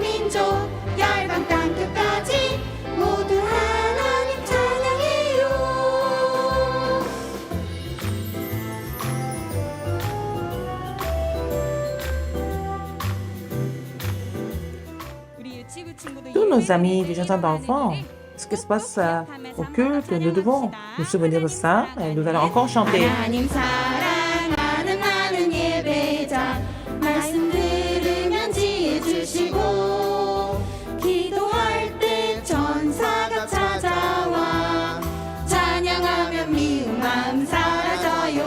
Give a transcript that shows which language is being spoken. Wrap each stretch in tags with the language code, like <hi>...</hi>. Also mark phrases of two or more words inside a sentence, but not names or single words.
<ko>민족 열방 땅끝까지 모두 하나님 찬양해요.</ko> <fr>Tous nos amis du jardin d'enfants, ce qui se passe au culte, nous devons nous souvenir de ça et nous allons encore chanter.</fr> <ko>하나님 사랑하는 나는 예배자 말씀 들으면 지혜 주시고 기도할 때 천사가 찾아와 찬양하면 미운 마음 사라져요.</ko>